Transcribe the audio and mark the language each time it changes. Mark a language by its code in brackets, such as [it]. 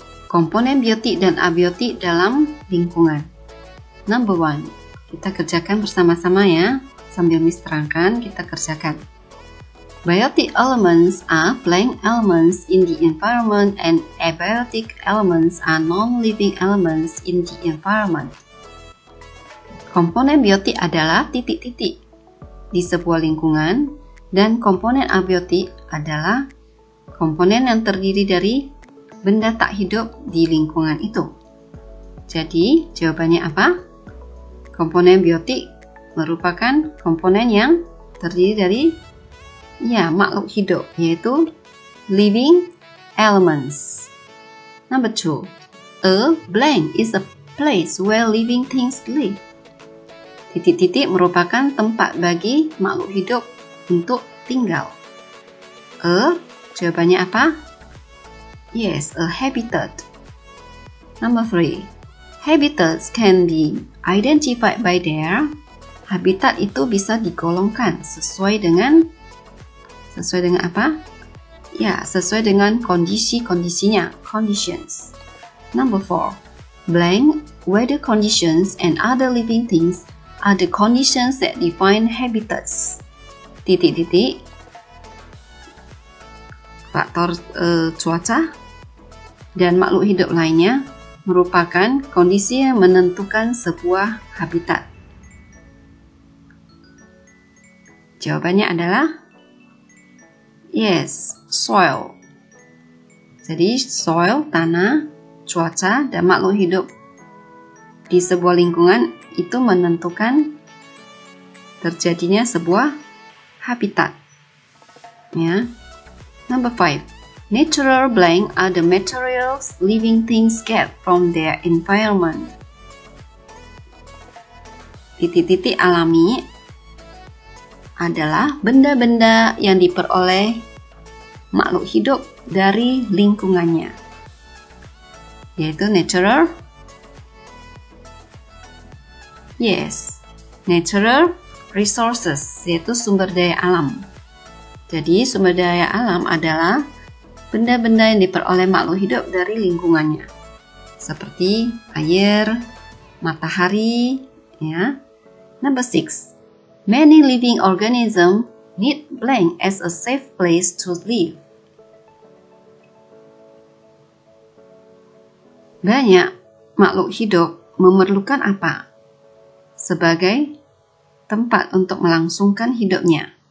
[id] Komponen biotik dan abiotik dalam lingkungan. [en] Number 1. [id] Kita kerjakan bersama-sama ya. Sambil Miss terangkan, kita kerjakan. [en] Biotic elements are plant elements in the environment and abiotic elements are non-living elements in the environment. [id] Komponen biotik adalah titik-titik di sebuah lingkungan, dan komponen abiotik adalah komponen yang terdiri dari benda tak hidup di lingkungan itu. Jadi, jawabannya apa? Komponen biotik merupakan komponen yang terdiri dari makhluk hidup, yaitu [en] living elements. Number 2. A blank is a place where living things live. [id] Titik-titik merupakan tempat bagi makhluk hidup untuk tinggal. Jawabannya apa? [en] Yes, a habitat. Number 3. Habitats can be identified by their. [id] Habitat itu bisa digolongkan sesuai dengan apa? Ya, sesuai dengan kondisi-kondisinya, conditions. [en] Number 4. Blank, weather conditions and other living things are the conditions that define habitats. [id] Titik-titik, faktor cuaca dan makhluk hidup lainnya merupakan kondisi yang menentukan sebuah habitat. Jawabannya adalah [en] yes, soil. [id] Jadi soil, tanah, cuaca, dan makhluk hidup di sebuah lingkungan itu menentukan terjadinya sebuah habitat. Ya. [en] Number 5. Natural blank are the materials living things get from their environment. [id] Titik-titik alami adalah benda-benda yang diperoleh makhluk hidup dari lingkungannya, yaitu natural. [en] Yes, natural resources, [id] yaitu sumber daya alam. Jadi, sumber daya alam adalah benda-benda yang diperoleh makhluk hidup dari lingkungannya, seperti air, matahari, ya. [en] Number 6. Many living organisms need blank as a safe place to live. [id] Banyak makhluk hidup memerlukan apa sebagai tempat untuk melangsungkan hidupnya?